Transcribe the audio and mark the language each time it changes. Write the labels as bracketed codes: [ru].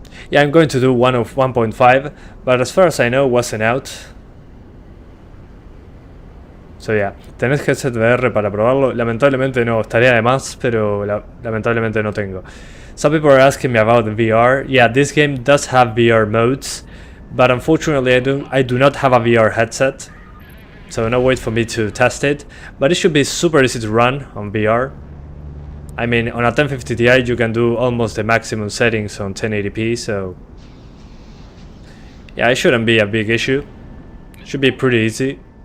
[en] Yeah, I'm going to do one of 1.5, but as far as I know, wasn't out. [es] So yeah, tenés headset VR para probarlo. Lamentablemente no, estaría de más, pero lamentablemente no tengo. [en] Some people are asking me about the VR. Yeah, this game does have VR modes, but unfortunately I do not have a VR headset, so no wait for me to test it. But it should be super easy to run on VR. I mean, on a 1050 Ti you can do almost the maximum settings on 1080p, so yeah, it shouldn't be a big issue. Should be pretty easy.